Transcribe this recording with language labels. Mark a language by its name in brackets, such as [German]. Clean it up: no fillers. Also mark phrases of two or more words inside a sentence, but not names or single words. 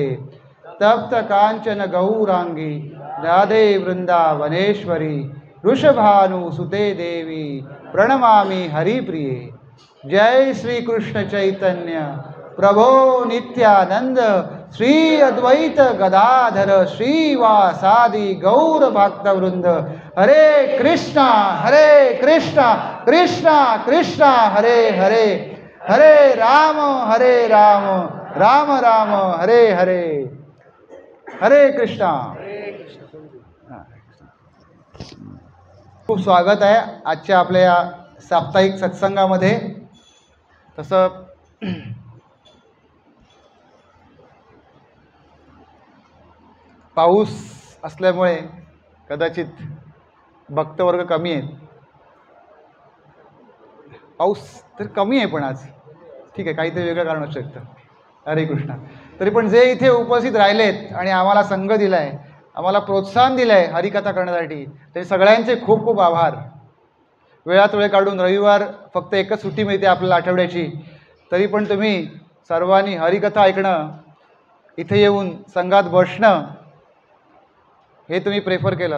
[Sanskrit] तप्त कांचन गौरांगी राधे वृंदावनेश्वरी वृषभानुसुते देवी प्रणमामि हरिप्रिये। जय श्री कृष्ण चैतन्य प्रभो नित्यानंद श्री अद्वैत गदाधर श्रीवासादि गौर भक्तवृंद। हरे कृष्णा कृष्णा कृष्णा हरे हरे, हरे राम राम राम हरे हरे। [Marathi] हरे कृष्णा। खूप स्वागत आहे आजच्या आपल्या या साप्ताहिक सत्संगामध्ये। तसं पाऊस असल्यामुळे कदाचित भक्तवर्ग कमी आहेत। पाऊस तर कमी आहे पण आज ठीक आहे, काहीतरी वेगळं कारण असू शकतं। हरे कृष्णा। तरी पण जे इथे उपस्थित राहिलेत आणि आम्हाला संघ दिला आहे, आम्हाला प्रोत्साहन दिलं आहे हरिकथा करण्यासाठी, ते सगळ्यांचे खूप खूप आभार। वेळात वेळ काढून रविवार फक्त एकच सुट्टी मिळते आपल्याला आठवड्याची, तरी पण तुम्ही सर्वांनी हरिकथा ऐकणं, इथे येऊन संघात बसणं हे तुम्ही प्रेफर केलं।